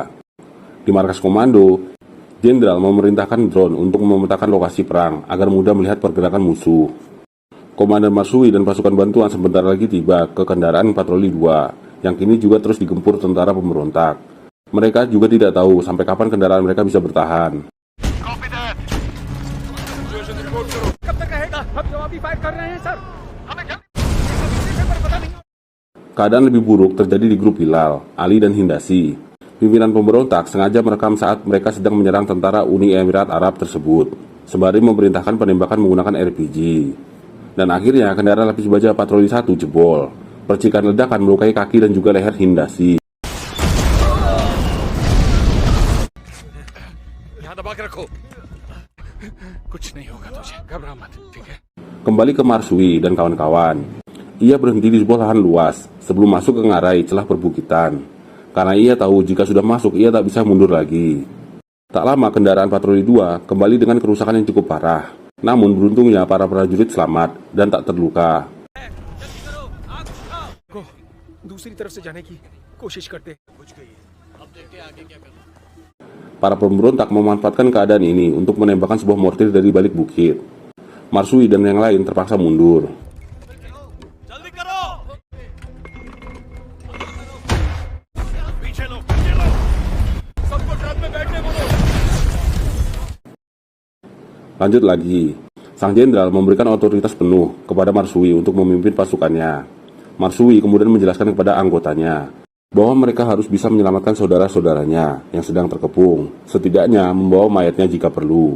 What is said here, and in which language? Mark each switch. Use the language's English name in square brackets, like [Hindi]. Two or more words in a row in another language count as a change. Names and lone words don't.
[Indonesian] Di markas komando, Jenderal memerintahkan drone untuk memetakan lokasi perang agar mudah melihat pergerakan musuh. Komandan Marsui dan pasukan bantuan sebentar lagi tiba ke kendaraan patroli 2 yang kini juga terus digempur tentara pemberontak. Mereka juga tidak tahu sampai kapan kendaraan mereka bisa bertahan. [Hindi] कब तक रहेगा हम जवाबी फायर कर रहे हैं सर हमें जल्दी पता नहीं [Indonesian] Keadaan lebih buruk terjadi di grup Bilal, Ali dan Hindasi. Pimpinan pemberontak sengaja merekam saat mereka sedang menyerang tentara Uni Emirat Arab tersebut, sembari memerintahkan penembakan menggunakan RPG. Dan akhirnya kendaraan lapis baja patroli 1 jebol. Percikan ledakan melukai kaki dan juga leher Hindasi. [Hindi] यहाँ दबा के रखो कुछ नहीं होगा तुझे घबरा मत ठीक है [Indonesian] Kembali ke Marsui dan kawan-kawan. Ia berhenti di sebuah lahan luas sebelum masuk ke Ngarai celah perbukitan. Karena ia tahu jika sudah masuk ia tak bisa mundur lagi. Tak lama kendaraan patroli 2 kembali dengan kerusakan yang cukup parah. Namun beruntungnya para prajurit selamat dan tak terluka. [Hindi] को दूसरी तरफ से जाने की कोशिश करते [Indonesian] Para pemberontak memanfaatkan keadaan ini untuk menembakkan sebuah mortir dari balik bukit. Marsui dan yang lain terpaksa mundur. [Hindi] जल्दी करो पीछे लो सबको ट्रक में बैठने बोलो [Indonesian] Lanjut lagi, sang jenderal memberikan otoritas penuh kepada Marsui untuk memimpin pasukannya. Marsui kemudian menjelaskan kepada anggotanya bahwa mereka harus bisa menyelamatkan saudara-saudaranya yang sedang terkepung, setidaknya membawa mayatnya jika perlu.